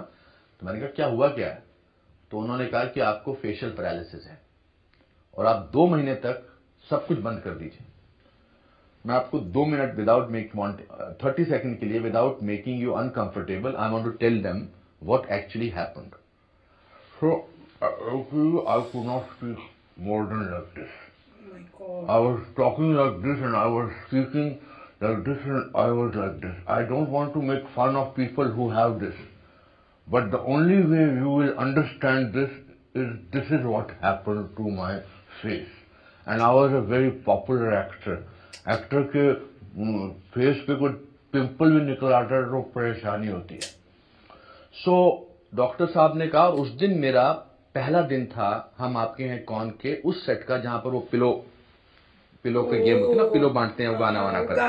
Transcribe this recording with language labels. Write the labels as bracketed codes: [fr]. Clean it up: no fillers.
[hi] तो मैंने कहा, क्या हुआ क्या है? तो उन्होंने कहा कि आपको फेशियल पैरालिसिस है और आप 2 महीने तक सब कुछ बंद कर दीजिए। मैं आपको [en] 2 minute without 30 second [hi] के लिए, [en] Without making you uncomfortable, I want to tell them what actually happened. So I could not speak more than like this. Oh my God. I was talking like this and I was speaking like this and I was like this. I don't want to make fun of people who have this. But the only way you will understand this is what happened to my face. And I was a very popular actor. [hi] Actor के face पे कोई pimple भी निकल आता है तो परेशानी होती है। सो डॉक्टर साहब ने कहा, उस दिन मेरा पहला दिन था हम आपके हैं कौन के उस सेट का, जहां पर वो पिलो पे गेम होती है ना, पिलो बांटते हैं, वो गाना वाना करते हैं,